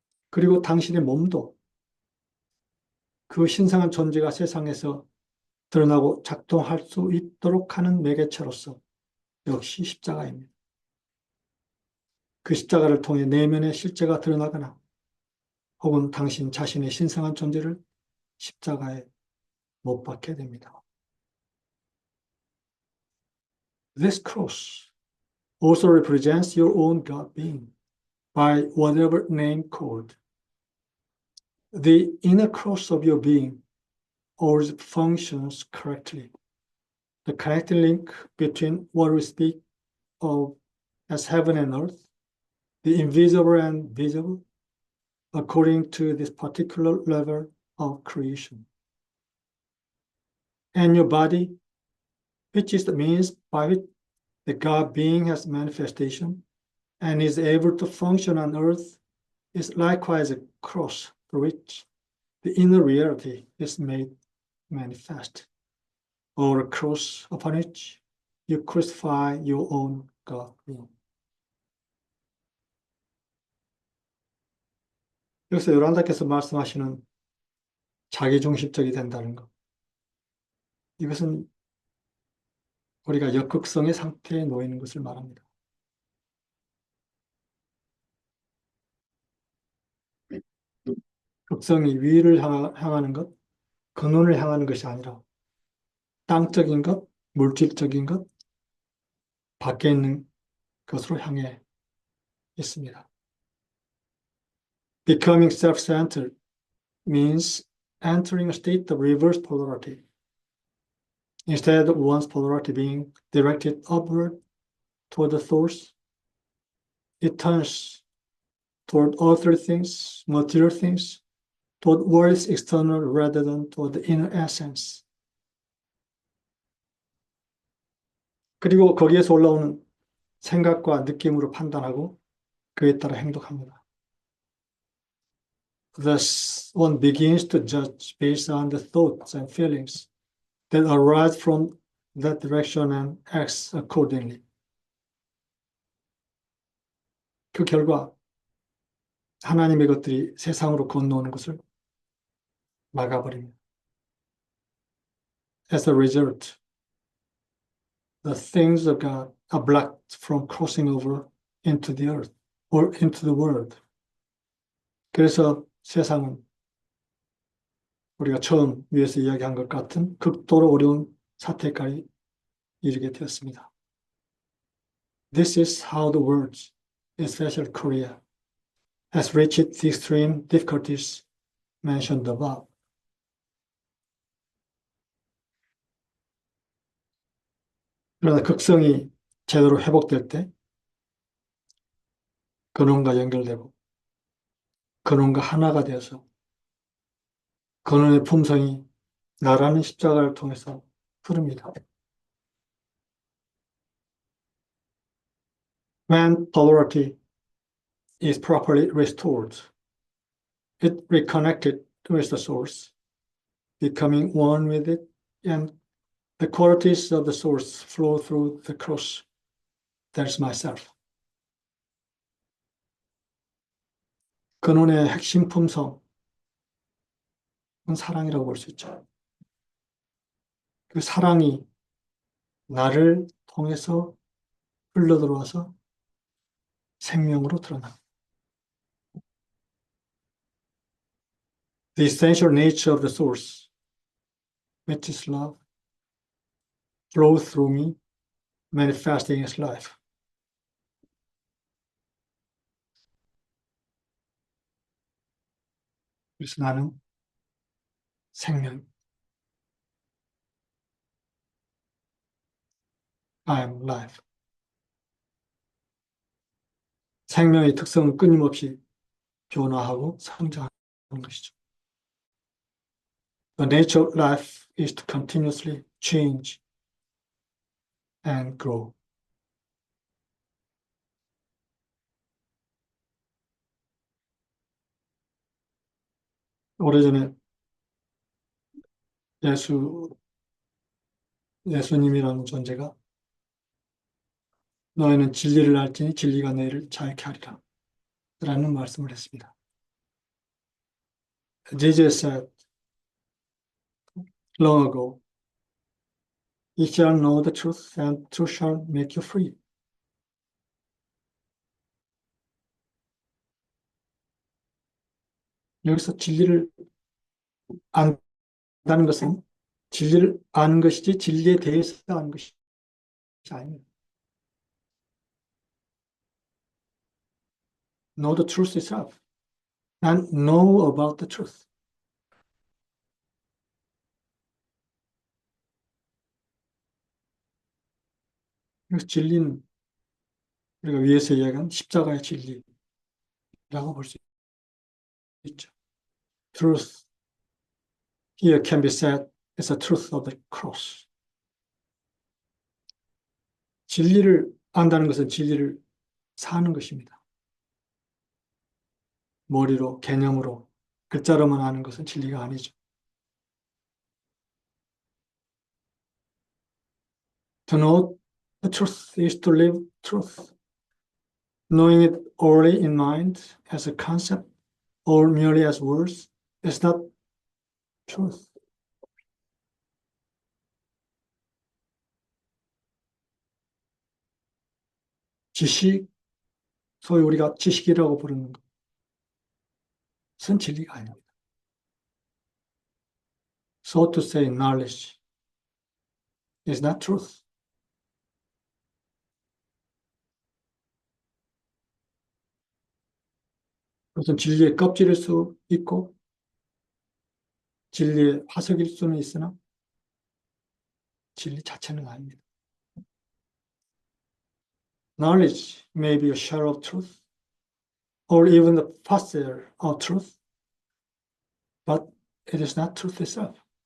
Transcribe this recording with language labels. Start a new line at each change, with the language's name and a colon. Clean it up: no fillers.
Korean: 그리고 당신의 몸도 그 신성한 존재가 세상에서 드러나고 작동할 수 있도록 하는 매개체로서 역시 십자가입니다. 그 십자가를 통해 내면의 실제가 드러나거나 혹은 당신 자신의 신성한 존재를 십자가에 못 박게 됩니다.
English: This cross also represents your own God being by whatever name called. The inner cross of your being always functions correctly. The connecting link between what we speak of as heaven and earth, the invisible and visible, according to this particular level of creation. And your body, which is the means by which the God being has manifestation and is able to function on earth, is likewise a cross through which the inner reality is made manifest, or a cross upon which you crucify your own God.
Korean: 여기서 요란다께서 말씀하시는 자기중심적이 된다는 것. 이것은 우리가 역극성의 상태에 놓이는 것을 말합니다. 극성이 위를 향하는 것, 근원을 향하는 것이 아니라 땅적인 것, 물질적인 것, 밖에 있는 것으로 향해 있습니다.
English: Becoming self-centered means entering a state of reverse polarity. Instead of one's polarity being directed upward toward the source, it turns toward earthly things, material things, toward what is external rather than toward the inner essence.
Korean: 그리고 거기에서 올라오는 생각과 느낌으로 판단하고 그에 따라 행동합니다.
English: Thus, one begins to judge based on the thoughts and feelings that arise from that direction and acts accordingly.
Korean: 그 결과 하나님의 것들이 세상으로 건너오는 것을 막아버립니다.
English: As a result, the things of God are blocked from crossing over into the earth or into the world.
Korean: 그래서 세상은 우리가 처음 위에서 이야기한 것 같은 극도로 어려운 사태까지 이르게 되었습니다.
English: This is how the world, especially Korea, has reached the extreme difficulties mentioned above.
Korean: 그러나 극성이 제대로 회복될 때 근원과 연결되고 근원과 하나가 되어서 근원의 품성이 나라는 십자가를 통해서 흐릅니다.
English: When polarity is properly restored, it reconnected with the source, becoming one with it, and the qualities of the source flow through the cross. That's myself.
Korean: 근원의 핵심 품성은 사랑이라고 볼 수 있죠. 그 사랑이 나를 통해서 흘러들어와서 생명으로 드러납니다.
English: the essential nature of the source, which is love, flows through me, manifesting its life.
Korean: 그래서 나는 생명,
English: I am life.
Korean: 생명의 특성은 끊임없이 변화하고 성장하는 것이죠.
English: The nature of life is to continuously change and grow.
Korean: 오래전에 예수님이라는 존재가 너희는 진리를 알지니 진리가 너희를 자유케 하리라 라는 말씀을 했습니다.
English: Jesus said long ago, you shall know the truth and truth shall make you free.
Korean: 여기서 진리를 안다는 것은 진리를 아는 것이지 진리에 대해서 아는 것이 아닙니다.
English: Know the truth itself and know about the truth.
Korean: 그래서 진리는 우리가 위에서 이야기한 십자가의 진리라고 볼 수 있죠.
English: Truth here can be said as the truth of the cross.
Korean: 진리를 안다는 것은 진리를 사는 것입니다. 머리로, 개념으로, 글자로만 아는 것은 진리가 아니죠.
English: To know the truth is to live truth. Knowing it only in mind as a concept or merely as words is not truth.
Korean: 지식, 소위 우리가 지식이라고 부르는 것은 진리가 아닙니다.
English: So to say knowledge is not truth.
Korean: 그것은 진리의 껍질일 수 있고 진리의 화석일 수는 있으나 진리 자체는 아닙니다.
English: Knowledge may be a shadow of truth or even the facet of truth, but it is not truth itself.